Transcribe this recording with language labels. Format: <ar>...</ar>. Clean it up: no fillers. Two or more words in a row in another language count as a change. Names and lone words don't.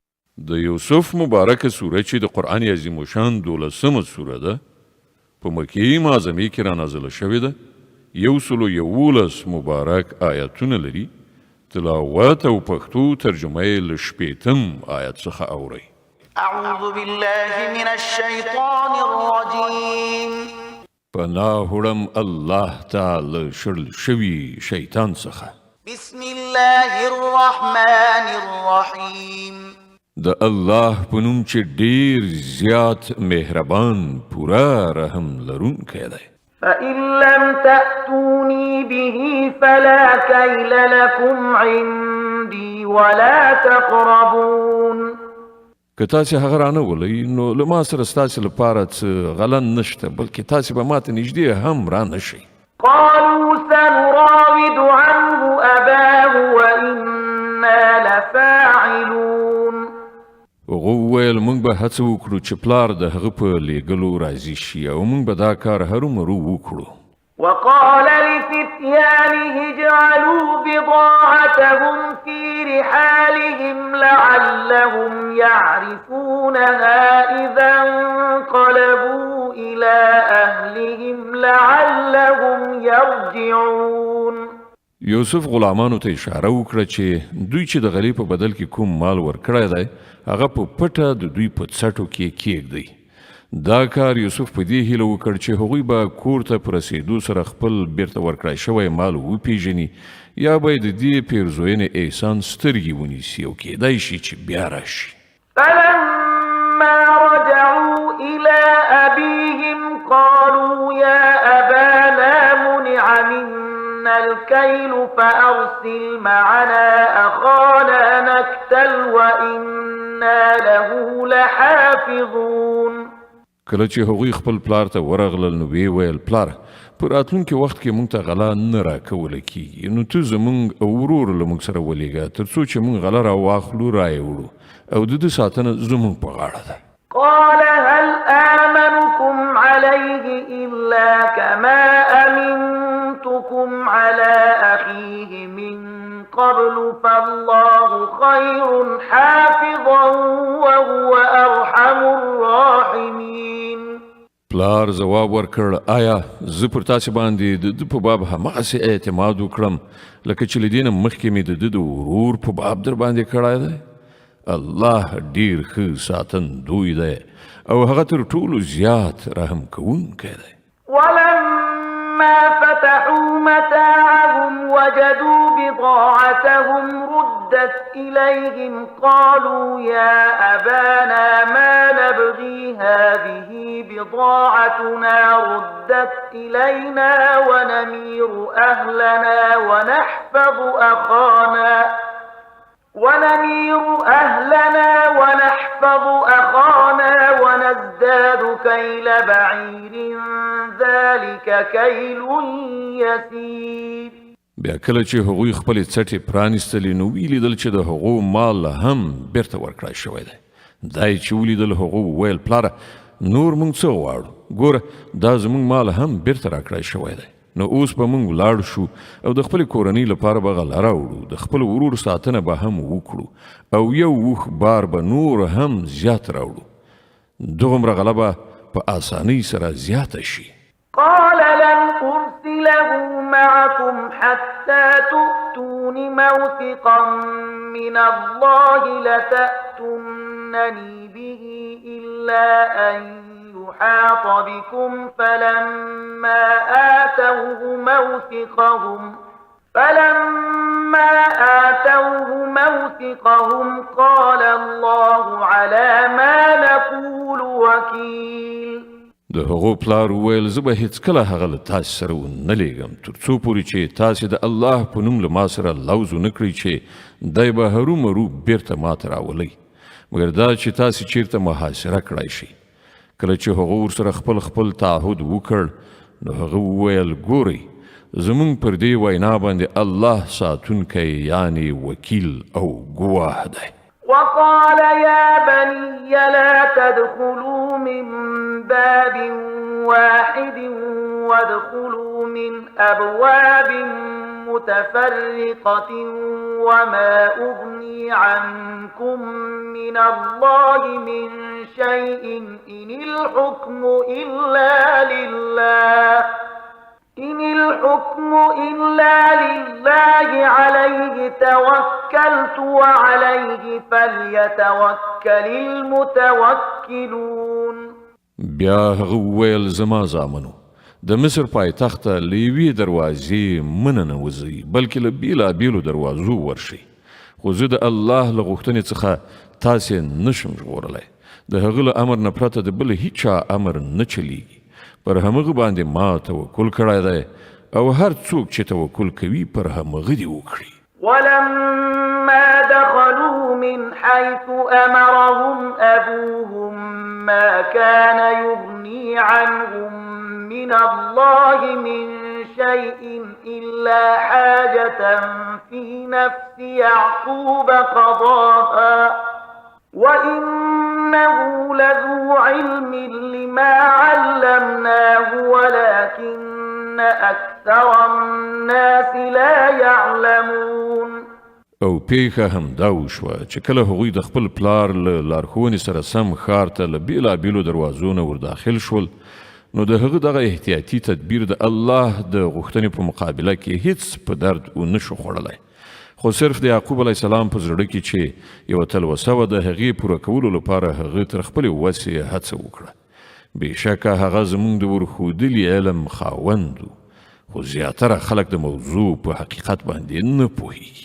<ps>د یوسف مبارکه سوره چې د قرآن عظیم الشان 12مه سوره ده په مکې معظمې کې را نازله شوې ده. 111 مبارک آیاتونه لري. تلاوت او پښتو ترجمه یې له 8م آیت څخه اورئ.</ps> <ar>اعوذ بالله من الشیطان الرجیم.</ar> <ps>پناه وړم الله تعالی شړل شوي شیطان څخه.</ps> <ar>بسم الله الرحمن الرحیم.</ar> <ps>د الله په نوم چې ډیر زیات مهربان پورا رحم لرونکی دی.</ps> <ar>فإن لم تأتوني به فلا كيل لكم عندي ولا تقربون.</ar> <ps>که تاسې هغه رانه ولئ نو له ما سره ستاسې لپاره څه غلن نشته، بلکې تاسې به ماته نږدې هم رانه شئ.</ps> <ar>قالوا سنراود عنه أباه وإنا لفاعلون.</ar> <ps>هغه وویل موږ به هڅه وکړو چې پلار د هغه په لیږلو راضي شي او موږ به دا کار هرومرو وکړو.</ps> <ar>وقال لفتيانه اجعلوا بضاعتهم في رحالهم لعلهم يعرفونها إذا انقلبوا إلى أهلهم لعلهم يرجعون.</ar> <ps>یوسف غلامانو ته اشاره وکړه چې دوی چې د غریب په بدل کې کوم مال ورکړی دی هغه په پټه د دوی په څټو کې کېږدي. دا کار یوسف په دې هیله وکړ چې هغوی به کور ته په رسېدو سره خپل بیرته ورکړی شوی مال وپیژني یا به د دې پیرزوینې احسان سترګې ونیسي او کېدای شي چې بیا راشي.</ps> <ar>فلما رجعوا إلى أبيهم قالوا يا أبانا منع منا الكيل فأرسل معنا أخانا نكتل وإنا له لحافظون.</ar> <ps>کله چې هغوی خپل پلار ته ورغلل نو ویې ویل پلار په راتلونکي وخت کې موږ ته غله نه راکوله کېږي، نو ته زموږ ورور له موږ سره ولېږه تر څو چې موږ غله راواخلو رایې وړو او د ده ساتنه زموږ په غاړه ده.</ps> <ar>قال هل آمنكم عليه إلا كما أمنتكم على أخيه من قبل فالله خير حافظا وهو أرحم الراحمين.</ar> <ps>پلار ځواب ورکړ آیا زه پر تاسې باندې د ده په باب هماغسې اعتماد وکړم لکه چې له دې نه مخکې مې د ده د ورور په باب در باندې کړی دی؟ الله ډیر ښه ساتندوی دی او هغه تر ټولو زیات رحم کوونکی دی.</ps> <ar>ولما فتحوا متاعهم وجدوا بضاعتهم ردت إليهم قالوا يا أبانا ما نبغي هذه بضاعتنا ردت إلينا ونمير أهلنا ونحفظ أخانا ونزداد كيل بعير ذلك كيل يسير.</ar> <ps>بیا کله چې هغوی خپلې څټې پرانیستلې نو ولیدل چې د هغو مال هم بیرته ورکړی شوی دی. دا یې چې ولیدل هغو وویل پلاره نور موږ څه غواړو، ګوره دا زموږ مال هم بیرته راکړی شوی دی. نو اوس به موږ ولاړ شو او د خپلې کورنۍ لپاره به غله راوړو، د خپل ورور ساتنه به هم وکړو او یو وخ بار به نور هم زیات راوړو. دغومره غله به په آسانۍ سره زیاته شي.</ps> <ar>قال لن أرسله معكم حتى تؤتون موثقا من الله لتأتونني به إلا أن يحاط بكم فلما آتوه موثقهم قال الله على ما نقول وكيل.</ar> <ps>د هغو پلار وویل زه به هیڅکله هغه له تاسې سره ونه لیږم تر څو پورې چې تاسې د الله په نوم له ما سره لوز ونه کړئ چې دی به هرومرو بیرته ماته راولئ، مګر دا چې تاسې چیرته محاصره کړی شئ. کله چې هغه ورسره خپل تعهد وکړ نو هغه وویل ګورئ زموږ پر دې وینا باندې الله ساتونکی یعنی وکیل او ګواه دی.</ps> <ar>وقال يا بني لا تدخلوا من باب واحد وادخلوا من أبواب متفرقة وما أغني عنكم من الله من شيء إن الحكم إلا لله عليه توكلت وعليه فليتوكل المتوكلون.</ar> <ps>بیا هغه وویل زما زامنو د مصر پایتخت ته له یوې دروازې منه نه وځئ بلکې له بېلابېلو دروازو ورشئ خو زه د الله له غوښتنې څخه تاسې نشم ژغورلی د هغه له امر نه پرته د بل هیچا امر نه چلیږي پر همغه باندې ما توکل کړی دی او هر څوک چې توکل کوي پر همغه دې وکړي.</ps> <ar>ولما دخلوا من حيث أمرهم أبوهم ما كان يغني عنهم من الله من شيء إلا حاجة في نفس يعقوب قضاها وإنه لذو علم لما علمناه ولكن أكثر الناس لا يعلمون.</ar> <ps>او پیښه هم دا وشوه چې کله هغوی د خپل پلار له لارښوونې سره سم ښار ته له بېلابېلو دروازو نه ورداخل شول نو د هغه دغه احتیاطي تدبیر د الله د غوښتنې په مقابله کې هیڅ په درد ونه شو خوړلی خو صرف د یعقوب</ps> <ar>علیه السلام</ar> <ps>په زړه کې چې یوه تلوسه وه د هغې پوره کولو لپاره هغه تر خپلې وسې هڅه وکړه بېشکه هغه زموږ د ورښودلي علم خاوند و خو زیاتره خلک د موضوع په حقیقت باندې نه پوهیږي.</ps>